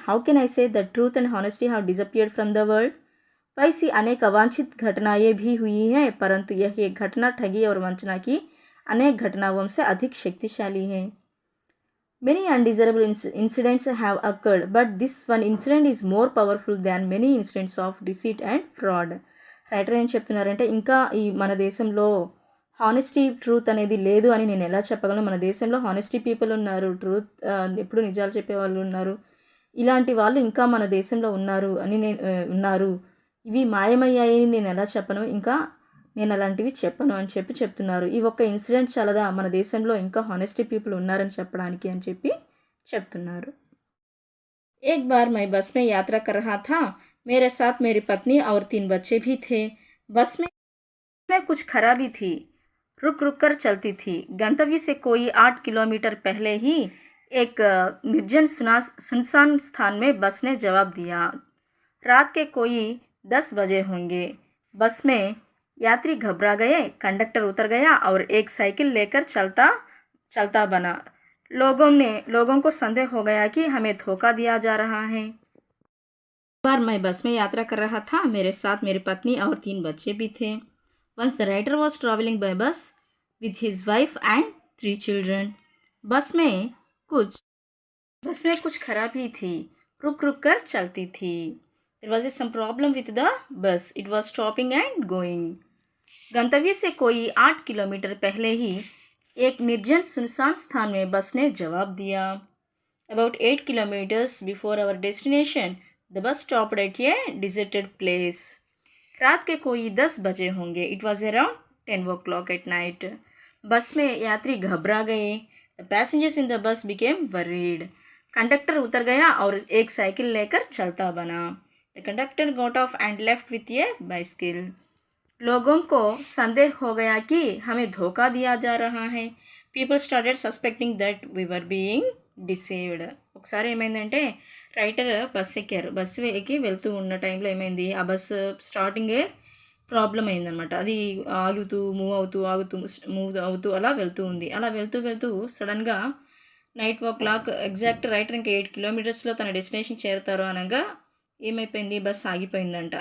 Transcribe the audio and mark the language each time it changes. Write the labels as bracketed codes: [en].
[en] How can I say the truth and honesty have disappeared from the world. [hi] वैसी अनेक अवांछित घटनाएं भी हुई हैं, परंतु यह एक घटना ठगी और वंचना की अनेक घटनाओं से अधिक शक्तिशाली है. [en] Many undesirable incidents have occurred, but this one incident is more powerful than many incidents of deceit and fraud. [te] Writer ఏం చెప్తున్నారంటే, ఇంకా ఈ మన దేశంలో హానెస్టీ ట్రూత్ అనేది లేదు అని నేను ఎలా చెప్పగలను. మన దేశంలో హానెస్టీ పీపుల్ ఉన్నారు, ట్రూత్ ఎప్పుడు నిజాలు చెప్పేవాళ్ళు ఉన్నారు. ఇలాంటి వాళ్ళు ఇంకా మన దేశంలో ఉన్నారు అని ఉన్నారు. ఇవి మాయమయ్యాయని నేను ఎలా చెప్పను, ఇంకా నేను అలాంటివి చెప్పను అని చెప్పి చెప్తున్నారు. ఈ ఒక్క ఇన్సిడెంట్ చాలదా మన దేశంలో ఇంకా హానెస్టీ పీపుల్ ఉన్నారని చెప్పడానికి అని చెప్పి చెప్తున్నారు. [hi] एक बार मैं बस में यात्रा कर रहा था. मेरे साथ मेरी पत्नी और 3 बच्चे भी थे. बस में कुछ खराबी थी, रुक रुक कर चलती थी. गंतव्य से कोई 8 किलोमीटर पहले ही एक निर्जन सुनसान स्थान में बस ने जवाब दिया. रात के कोई 10 बजे होंगे. बस में यात्री घबरा गए. कंडक्टर उतर गया और एक साइकिल लेकर चलता बना. लोगों को संदेह हो गया कि हमें धोखा दिया जा रहा है। एक बार मैं बस में यात्रा कर रहा था, मेरे साथ मेरी पत्नी और 3 बच्चे भी थे। [en] Once the writer was traveling by bus with his wife and 3 children. [hi] बस में कुछ खराबी थी, रुक रुक कर चलती थी। [en] There was some problem with the bus. It was stopping and going. [hi] गंतव्य से कोई 8 किलोमीटर पहले ही एक निर्जन सुनसान स्थान में बस ने जवाब दिया। [en] About 8 kilometers before our destination, the bus stopped at a deserted place. [hi] रात के कोई 10 बजे होंगे। [en] It was around 10 o'clock at night. [hi] बस में यात्री घबरा गए। [en] The passengers in the bus became worried. [hi] Conductor उतर गया और एक साइकिल लेकर चलता बना। [en] The conductor got off and left with a bicycle. [hi] लोगों को संदेह हो गया कि हमें धोखा दिया जा रहा है। [en] People started suspecting that we were being deceived. [te] ఒకసారి ఏమైందంటే రైటర్ బస్ ఎక్కారు. బస్సు ఎక్కి వెళ్తూ ఉన్న టైంలో ఏమైంది, ఆ బస్సు స్టార్టింగే ప్రాబ్లం అయిందనమాట. అది ఆగుతూ మూవ్ అవుతూ అలా వెళ్తూ ఉంది. అలా వెళ్తూ సడన్గా 9 o'clock ఎగ్జాక్ట్ రైటర్ ఇంకా 8 kilometers తన డెస్టినేషన్ చేరుతారు అనగా ఏమైపోయింది, బస్సు ఆగిపోయిందంట.